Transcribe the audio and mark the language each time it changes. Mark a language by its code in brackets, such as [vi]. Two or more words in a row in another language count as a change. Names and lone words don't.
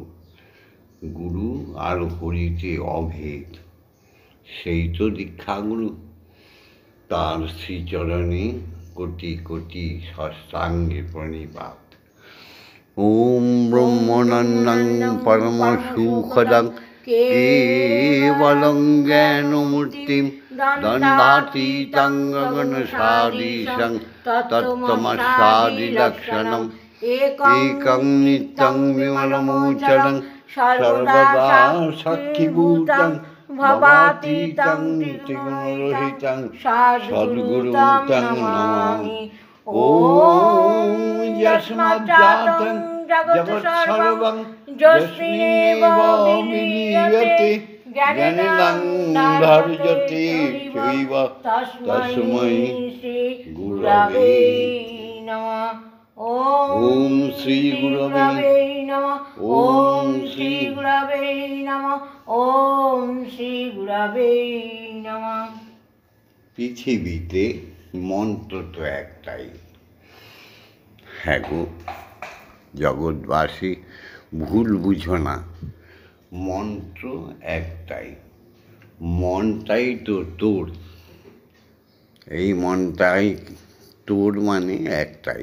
[bn] গুরু আর হরিতে অভেদ, সেই তো দীক্ষাগুরু। তার শ্রীচরণে কোটি কোটি সাষ্টাঙ্গে প্রণিপাত। [sa] ওম ব্রহ্মনন্দং পরম সুখদং কেবলং জ্ঞানমূর্তিম দণ্ডাতীতং গগনসাদীশং তত্ত্বমস্যাদিলক্ষণম একং নিত্যং বিমলমোচনং সর্বদা সাক্ষীভূতং ভবাতীতং ত্রিগুণরহিতং সদ্গুরুং তং নমামি। ওম যস্মাজ্জাতং জগৎসর্বং যস্মিন্নেব বিলীয়তে জ্ঞানেন ধার্যতে চৈব তস্मै শ্রী গুরবে নমঃ। ওম শ্রী গুরবে নমঃ। ওম শ্রী গুরবে নমঃ। ওম শ্রী গুরবে নমঃ। [bn] পৃথিবীতে মন্ত্র তো একটাই। হ্যাঁ গো জগৎবাসী, ভুল বুঝো না, মন্ত্র একটাই। মনটাই তো তোর, এই মনটাই তোর মানে একটাই।